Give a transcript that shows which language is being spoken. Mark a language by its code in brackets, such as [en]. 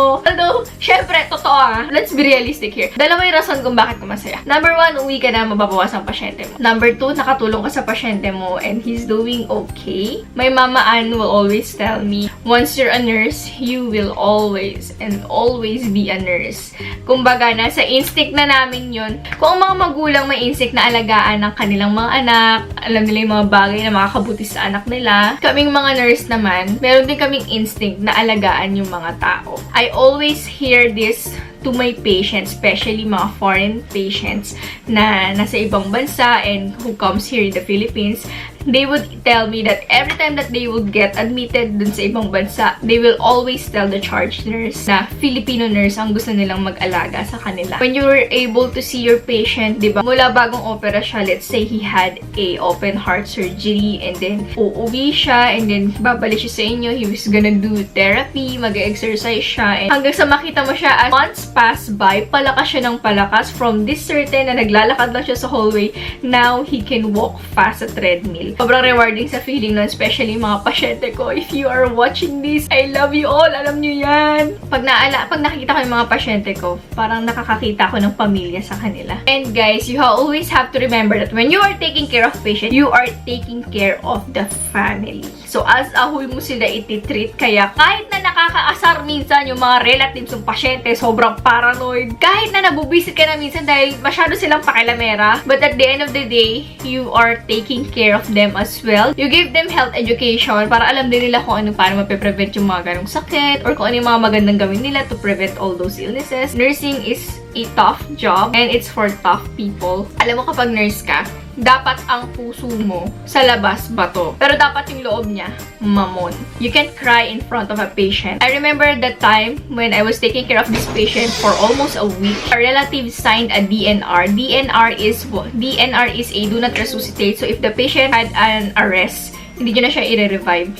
[en] Although, [tl] syempre, totoo [en] let's be realistic here. [tl] Dalawa yung rason kung bakit ko masaya. Number 1, uwi ka na, mababawas ang pasyente mo. Number 2, nakatulong ka sa pasyente mo [en] and he's doing okay. My mama Ann will always tell me, once you're a nurse, you will always and always be a nurse. [tl] Kumbaga, nasa instinct na namin yun. Kung ang mga magulang may instinct na alagaan ng kanilang mga anak, alam nila yung mga bagay na makakabuti sa anak nila, kaming mga nurse naman, meron din kaming instinct na alagaan yung mga tao. [en] I always hear this to my patients, especially mga foreign patients [tl] na nasa ibang bansa [en] and who comes here in the Philippines. They would tell me that every time that they would get admitted dun sa ibang bansa, they will always tell the charge nurse na Filipino nurse [tl] ang gusto nilang mag-alaga sa kanila. [en] When you were able to see your patient, diba, mula bagong opera siya, let's say he had a open heart surgery and then [tl] uuwi siya [en] and then [tl] babalik siya sa inyo, [en] he was gonna do therapy, mag-exercise siya, and hanggang sa makita mo siya as months pass by, palakas siya ng palakas from this certain na naglalakad lang siya sa hallway, now he can walk fast sa treadmill. [tl] Sobrang rewarding sa feeling nun, especially mga pasyente ko. [en] If you are watching this, I love you all. [tl] Alam nyo yan. Pag nakikita ko yung mga pasyente ko, parang nakakakita ko ng pamilya sa kanila. [en] And guys, you always have to remember that when you are taking care of patient, you are taking care of the family. [tl] So, as ahoy mo sila ititreat. Kaya, kahit na nakakaasar minsan yung mga relatives ng pasyente, sobrang paranoid. Kahit na nabubisit ka na minsan dahil masyado silang pakilamera. [en] But at the end of the day, you are taking care of them as well. You give them health education [tl] para alam din nila kung ano paano mape-prevent yung mga ganong sakit or kung ano yung mga magandang gawin nila [en] to prevent all those illnesses. Nursing is a tough job and it's for tough people. [tl] Alam mo kapag nurse ka, dapat ang puso mo sa labas bato. Pero dapat yung loob niya mamon. [en] You can't cry in front of a patient. I remember that time when I was taking care of this patient for almost a week. A relative signed a DNR. DNR is a do not resuscitate. So if the patient had an arrest, [tl] hindi nyo na siya i-revive.